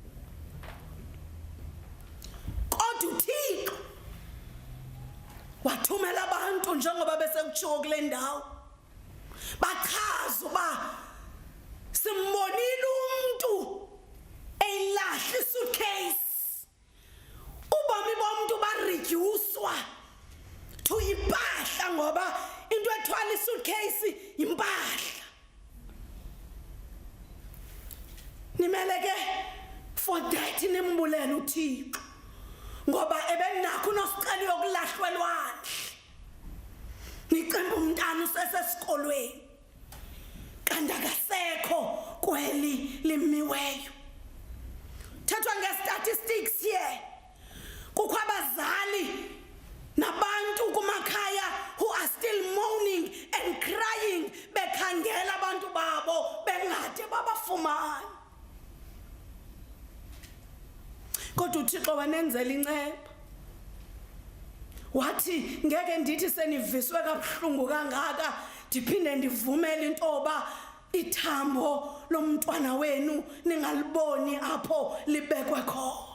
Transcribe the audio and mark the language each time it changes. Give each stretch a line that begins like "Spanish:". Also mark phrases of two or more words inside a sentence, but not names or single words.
Xhosa: Kodwa uThixo wathumela abantu njengoba bese kutshiwo kule ndawo bachaza uba simbonile umuntu eyilahla isuitcase ubomi bomuntu bareducewa to impahla ngoba into ethwala isuitcase impahla. Nimele ke
English: for that
Xhosa: nimbulela uThixo ngoba ebenakho uNosicelo yokulahlwa elwandle niqemba umntana usesesikolweni kanti akasekho kweli limiweyo. thethwa nge-statistics here kukho abazali nabantu kumakhaya
English: who are still moaning and crying
Xhosa: bekhangela abantu babo bengade babafumana. Kodwa uThixo wanenzela inceba wathi ngeke ndithi seniviswe kabuhlungu kangaka ndiphinde ndivumele intoba ithambo lomntwana wenu ningaliboni apho libekwe khona.